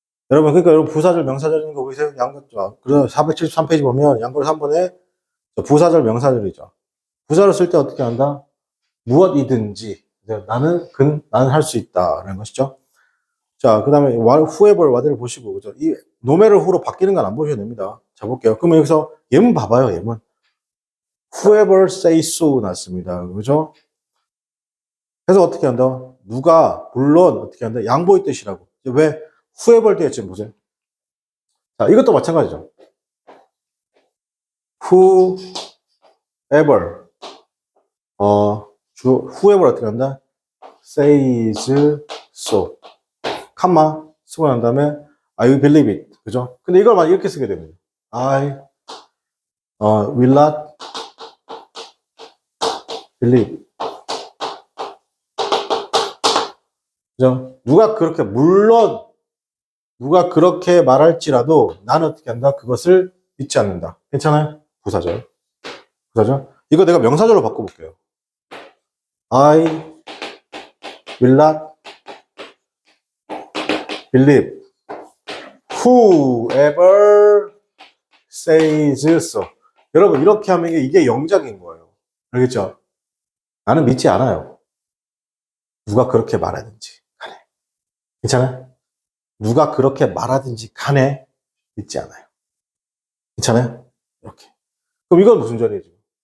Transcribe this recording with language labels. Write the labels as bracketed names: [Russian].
[Korean] 여러분, 그러니까 여러분 부사절, 명사절인 거 보이세요? 그래서 473페이지 보면 양걸 3번에 부사절, 명사절이죠. 부사를 쓸 때 어떻게 한다? 무엇이든지. 나는 할 수 있다라는 것이죠. 자, 그 다음에 whoever, whatever 보시고, 그죠? 이 노매를 who로 바뀌는 건 안 보셔도 됩니다. 자, 볼게요. 그러면 여기서 얘문 봐봐요, 얘문. [English] whoever say so [Korean] 났습니다. 그죠? 그래서 어떻게 한다? 누가, 물론, 어떻게 한다? 양보의 뜻이라고. 왜? whoever 뒤에 지금 보세요. 자, 이것도 마찬가지죠. whoever, whoever 어떻게 한다? [English] says so. [Korean] 칸마 쓰고 난 다음에 [English] I believe it. [Korean] 그죠? 근데 이걸 만약 이렇게 쓰게 되면 [English] I will not believe. [Korean] 그죠? 물론 누가 그렇게 말할지라도 나는 어떻게 한다? 그것을 믿지 않는다. 괜찮아요? 부사절. 이거 내가 명사절로 바꿔볼게요. [English] I will not believe whoever says so. [Korean] 여러분, 이렇게 하면 이게 영작인 거예요. 알겠죠? 나는 믿지 않아요. 누가 그렇게 말하든지 간에. 괜찮아요? 누가 그렇게 말하든지 간에 믿지 않아요. 괜찮아요? 이렇게. 그럼 이건 무슨 절이에요, 지금?